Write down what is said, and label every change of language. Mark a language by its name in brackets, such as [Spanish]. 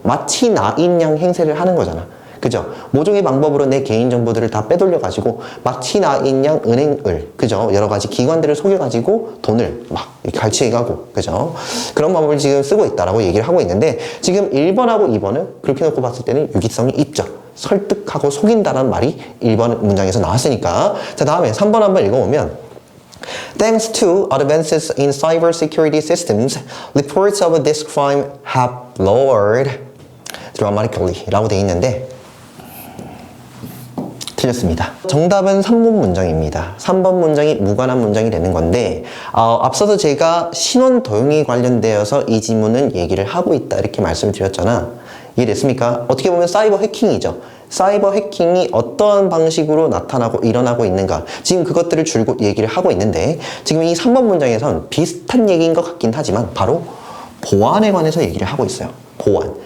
[Korean] 마치 나인 양 행세를 하는 거잖아. 그죠? 모종의 방법으로 내 개인정보들을 다 빼돌려가지고 마치 나인 양 은행을, 그죠? 여러 가지 기관들을 속여가지고 돈을 막 갈취해가고, 그죠? 그런 방법을 지금 쓰고 있다라고 얘기를 하고 있는데, 지금 1번하고 2번은 그렇게 놓고 봤을 때는 유기성이 있죠. 설득하고 속인다는 말이 1번 문장에서 나왔으니까. 자, 다음에 3번 한번 읽어보면, [English] Thanks to advances in cybersecurity systems, reports of this crime have lowered dramatically [Korean] 라고 되어 있는데, 틀렸습니다. 정답은 3번 문장입니다. 3번 문장이 무관한 문장이 되는 건데, 앞서서 제가 신원 도용에 관련되어서 이 지문은 얘기를 하고 있다 이렇게 말씀을 드렸잖아. 이해됐습니까? 어떻게 보면 사이버 해킹이죠. 사이버 해킹이 어떠한 방식으로 나타나고 일어나고 있는가, 지금 그것들을 줄곧 얘기를 하고 있는데, 지금 이 3번 문장에선 비슷한 얘기인 것 같긴 하지만 바로 보안에 관해서 얘기를 하고 있어요. 보안.